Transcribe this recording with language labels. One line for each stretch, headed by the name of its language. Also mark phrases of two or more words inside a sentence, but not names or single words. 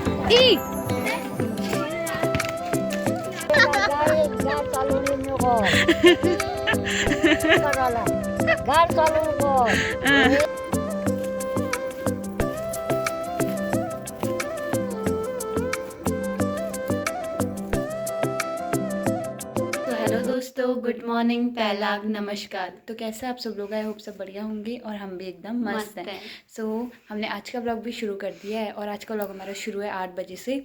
Hindi: 이! Gar salunin nyo ko. Karala. Gar salun ko. तो हेलो दोस्तों,
English: good morning,
Hindi: पहलाग, नमस्कार। तो कैसे आप सब लोग?
English: I hope
Hindi: सब बढ़िया होंगे और हम भी एकदम मस्त हैं। सो हमने आज का ब्लॉग भी शुरू कर दिया है और आज का ब्लॉग हमारा शुरू है 8 बजे से।